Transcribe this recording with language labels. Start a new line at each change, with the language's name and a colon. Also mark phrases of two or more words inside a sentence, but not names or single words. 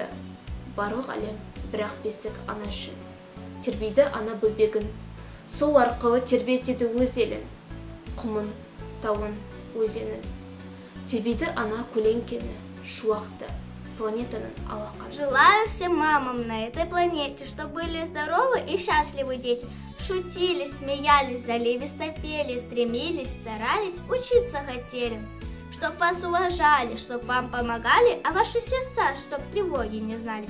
Kazakh: Барлық әлем бірақ бесік ана үшін. Тербейді ана бөбегін. Сол арқылы тербетеді өз елін. Құмын, тауын, өзенін. Тербейді ана көлеңкені, шуақты, планетаның алақанын.
Russian: Желаю всем мамам на этой планете, чтобы были здоровы и счастливы дети. Шутили, смеялись, заливисто пели, стремились, старались, учиться хотели. Чтоб вас уважали, чтоб вам помогали, а ваши сердца, чтоб тревоги не знали.